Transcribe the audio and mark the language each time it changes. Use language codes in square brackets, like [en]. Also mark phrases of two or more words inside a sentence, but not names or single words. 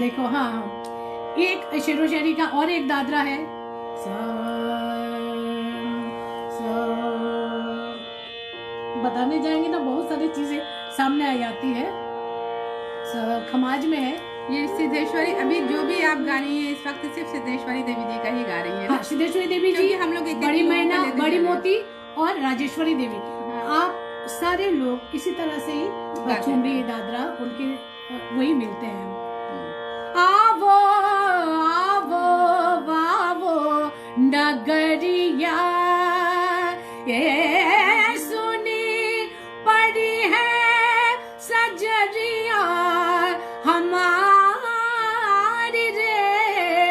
[hi] देखो हाँ एक शेर व शायरी का और एक दादरा है, बताने जाएंगे ना बहुत सारी चीजें सामने आ जाती है, खमाज में है ये सिद्धेश्वरी। अभी जो भी आप गा रही हैं इस वक्त सिर्फ सिद्धेश्वरी देवी जी का ही गा रही है। हाँ, सिद्धेश्वरी देवी जी, हम लोग बड़ी मैना, बड़ी मोती और राजेश्वरी देवी। हाँ। आप सारे लोग इसी तरह से ही ठुमरी दादरा उनके वही मिलते हैं। आवो आवो आवो नगरिया ये सुनी पड़ी है सजरिया हमारी रे।